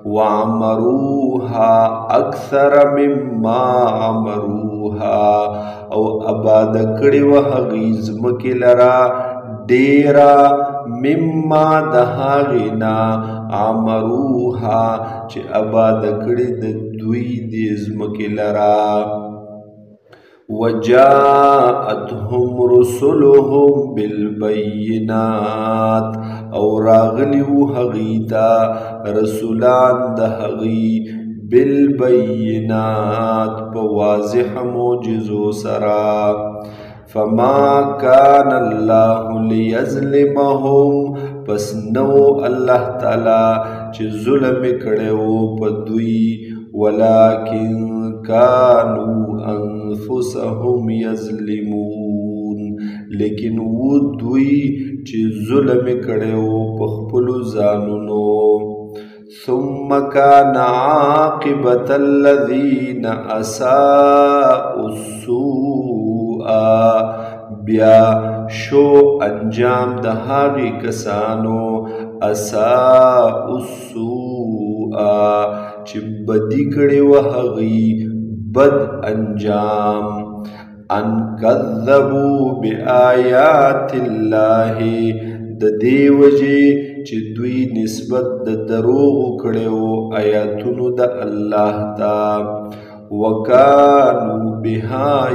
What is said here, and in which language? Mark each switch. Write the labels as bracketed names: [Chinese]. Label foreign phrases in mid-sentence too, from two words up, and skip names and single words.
[Arabic] وعمروها اکثر مما عمروها [Pashto] او آباد کړي و هغې ځمکې لره ډیره مما د هغې نه عمروها چې آباد کړي د دوی دې ځمکې لره [Arabic] وجاءتهم رسلهم بالبينات [Pashto] او راغلی و هغې ته رسولان د هغې بالبينات په واضح معجزو سره [Arabic] فما كان الله ليظلمهم [Pashto] پس نو الله تعالی چې ظلم کړی و په دوی [Arabic] ولكن كانوا انفسهم [Pashto] يظلمون لیکن و دوی چې ظلم کړی و په خپلو ځانونو [Arabic] ثم كان عاقبة الذين اساءوا [Pashto] السوء بیا شو انجام د هغې کسانو [Arabic] اساءوا السوء [Pashto] چې بدي کړې وه هغې بد انجام [Arabic] ان کذبوا بآیات الله [Pashto] د دې وجې چې دوی نسبت د دروغو کړی و آیاتونو د الله ته [Arabic] وکانو بها